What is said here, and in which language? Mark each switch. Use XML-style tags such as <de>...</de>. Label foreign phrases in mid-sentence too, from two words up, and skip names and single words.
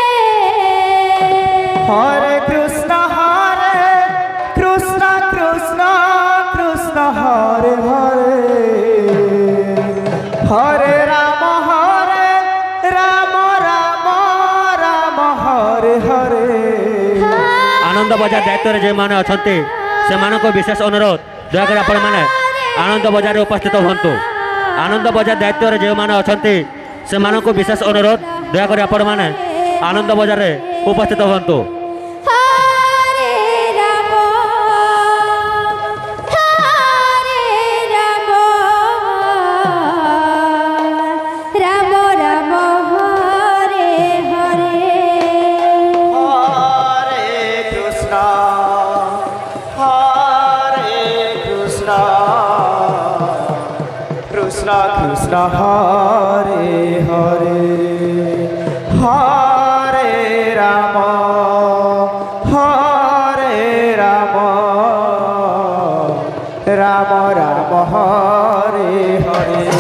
<sa>हरे कृष्ण कृष्ण कृष्ण हरे हरे हरे राम राम राम हरे हरे</sa> <or>ଆନନ୍ଦ ବଜାର ଦାୟିତ୍ୱରେ ଯେ ମାନେ ଅଛନ୍ତି ସେମାନଙ୍କୁ ବିଶେଷ ଅନୁରୋଧ ଦୟା କରି ଆପଣ ମାନେ ଆନନ୍ଦ ବଜାରରେ ଉପସ୍ଥିତ ହୁଅନ୍ତୁ ଆନନ୍ଦ ବଜାର ଦାୟିତ୍ୱରେ ଯେ ମାନେ ଅଛନ୍ତି ସେମାନଙ୍କୁ ବିଶେଷ ଅନୁରୋଧ ଦୟା କରି ଆପଣ ମାନେ ଆନନ୍ଦ ବଜାରରେ ଉପସ୍ଥିତ ହୁଅନ୍ତୁ</or> <sa>हरे राम राम राम हरे हरे हरे कृष्ण कृष्ण कृष्ण हरे हरे हरे राम राम राम हरे हरे</sa>